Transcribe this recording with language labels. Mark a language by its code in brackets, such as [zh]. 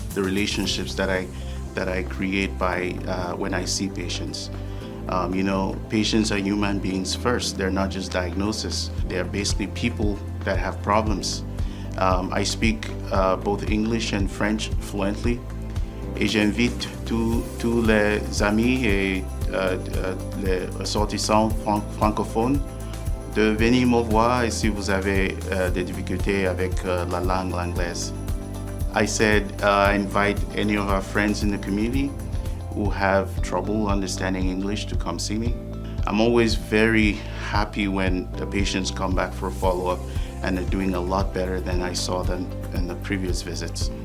[en] The relationships that I create by when I see patients. Patients are human beings first. They're not just diagnoses. They're basically people that have problems. I speak both English and French fluently. [fr] Et j'invite tous les amis et les ressortissants francophones de venir me voir si vous avez des difficultés avec la langue anglaise. [en] I said I invite any of our friends in the community who have trouble understanding English to come see me. I'm always very happy when the patients come back for a follow-up and they're doing a lot better than I saw them in the previous visits.